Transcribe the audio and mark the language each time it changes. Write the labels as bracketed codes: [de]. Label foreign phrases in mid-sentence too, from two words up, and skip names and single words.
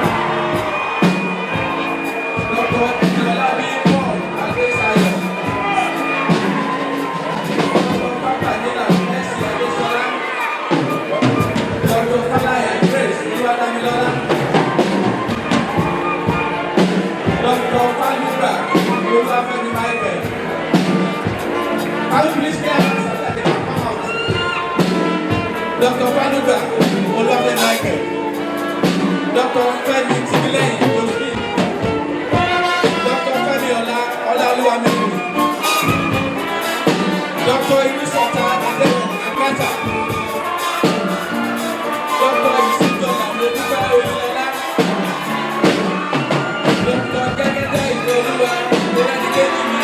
[en] Dr. Ẹ̀jọ̀lábí Paul Adéṣayọ̀. Dr. Pápánínà Mercy Adéṣọlá. Dr. Fáláyà Grace Olúwadámilọ́lá. Dr. Fálúgbà Olúwafẹ́mi Michael. Can you please clear us so that they can come out? Dr. Fálúgbà Olúwafẹ́mi Michael. Dr. Fẹ́mi Tìmílẹ́yìn Josephine. Dr. Fẹ́mi Ọláolúwamẹ́yìn. Dr. Irisota Adéwọ̀n Akátá. Dr. Ìsìndọ̀là Mọ́dúpẹ́ Oyinlọ́lá. Dr. Gẹ́gẹ́dẹ́ Ìdòlúwa Olẹ́nikẹ́jìmí.